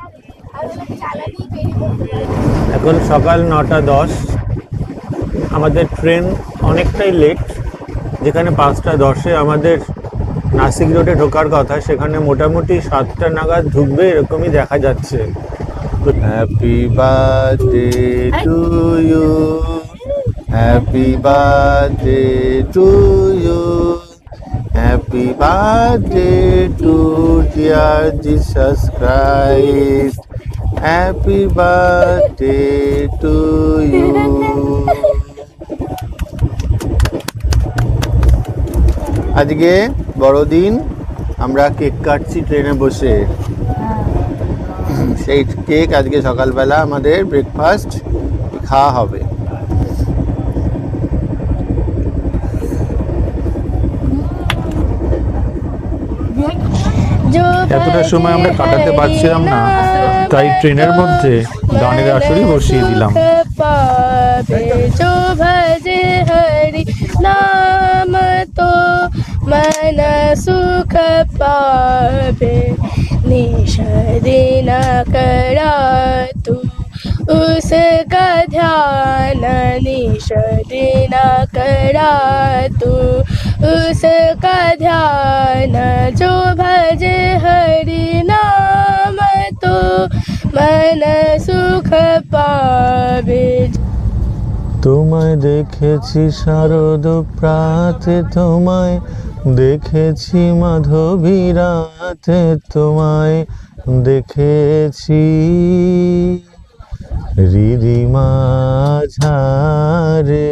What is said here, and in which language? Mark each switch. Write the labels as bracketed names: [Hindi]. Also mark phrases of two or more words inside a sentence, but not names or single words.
[Bangla] এখন সকাল 9টা 10। আমাদের ট্রেন অনেকটাই লেট। যেখানে 5টা 10-এ আমাদের নাসিক রোডে ঢোকার কথা, সেখানে মোটামুটি 7টা নাগাদ ঢুকবে এরকমই দেখা যাচ্ছে। [English] Happy birthday to you, happy birthday to you, happy birthday to dear Jesus Christ, happy birthday to you. [Bangla] আজকে বড়দিন, আমরা কেক কাটছি ট্রেনে বসে। সেই কেক আজকে সকালবেলা আমাদের ব্রেকফাস্ট খাওয়া হবে। এতটা সময় আমরা কাটাতে পারছিলাম না, তাই ট্রেনের মধ্যে গানের আসরই বসিয়ে দিলাম। [Hindi] नाम तो मन सुख पावे, निषदिन करा तू उसका ध्यान, निषदिन करा तू उसका ध्यान। जो भजे हरि नाम तो मन सुख पावे। [Bangla] তোমায় দেখেছি শারদ প্রাতে, তোমায় দেখেছি মাধবী রাতে, তোমায় দেখেছি হৃদিমা ঝারে।